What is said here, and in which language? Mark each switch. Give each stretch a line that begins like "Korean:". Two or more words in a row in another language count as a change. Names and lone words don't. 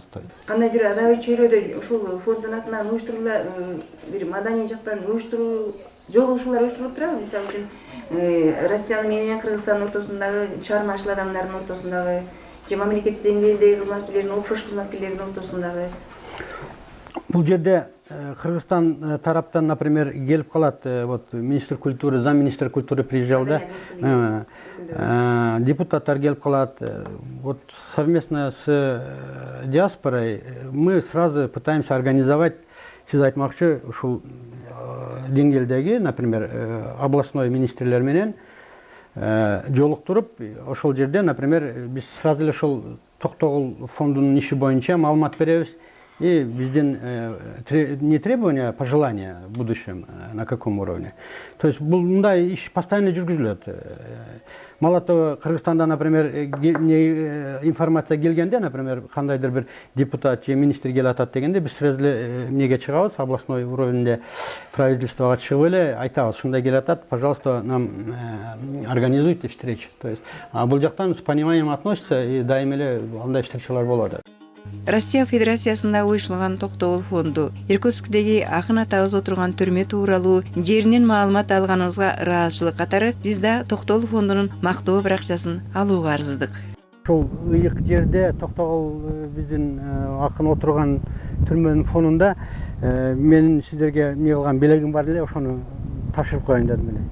Kyrgyz: Кандайдыр адай чөйрөдө ушул фонддун атынан уюштурула бир маданий жактан уюштуруу жолугушуулар уюштурулуп турабы? Мисалы үчүн Россиянын менен Кыргызстандын ортосундагы чыгармачыл адамдардын ортосундагы же мамлекет деңгээлдеги кызматкерлердин, окшош кызматкерлердин ортосундагы. Бул жерде Кыргызстан тараптан, например, келип калат,
Russian: вот министр культуры, замминистра культуры приезжал,
Kyrgyz: да, депутаттар келип калат.
Russian: Вот совместно с диаспорой мы сразу пытаемся организовать,
Kyrgyz: сиз айтмакчы, ушул деңгээлдеги, например, областной министрлер менен жолуктуруп, ошол жерде, например, биз сразу эле ошол Токтогул фондунун иши боюнча маалымат беребиз.
Russian: И биздин не требования, а пожелания в будущем, на каком уровне. То есть
Kyrgyz: мындай иш постоянно жүргүзүлөт.
Russian: Мало того,
Kyrgyz: Кыргызстанда, например, информация келгенде, например, кандайдыр бир депутат же министр келип атат дегенде, биз сразу эле эмнеге чыгабыз, областной уровеньде правительствого чыгып эле айтабыз, ушундай келип атат,
Russian: пожалуйста, нам организуйте встречу. То есть
Kyrgyz: бул жактан
Russian: с пониманием относится,
Kyrgyz: и дайыма эле андай встречалар болот. Россия Федерациясында уюштурулган Токтогул фонду Иркутскдеги акын атабыз отурган түрмө тууралуу жеринен маалымат алганыбызга ыраазычылык катары биз да Токтогул фондунун мактоо баракчасын алууга арыздык. Ушул ыйык жерде Токтогул биздин акын отурган түрмөнүн фонунда менин сиздерге эмне кылган белегим бар эле, ошону тапшырып коеюн дедим эле.